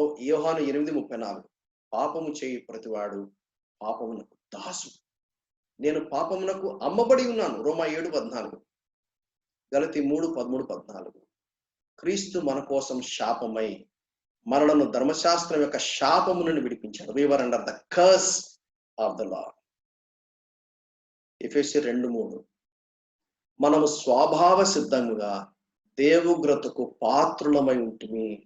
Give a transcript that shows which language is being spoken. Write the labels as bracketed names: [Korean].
[Telugu] యోహాను 8:34 పాపము చేయి ప్రతివాడు పాపమునకు దాసు. నేను పాపమునకు అమ్మబడి ఉన్నాను. రోమా 7:14, గలతీ 3:13-14. క్రీస్తు మన కోసం శాపమై మనలను ధర్మశాస్త్రం యొక్క శాపము నుండి విడిపించాడు. [English] We were under the curse of the law. [Telugu] ఎఫెసీ 2:3 మనము స్వభావ సిద్ధంగా దేవుగ్రతకు పాత్రులమై ఉంటుంది.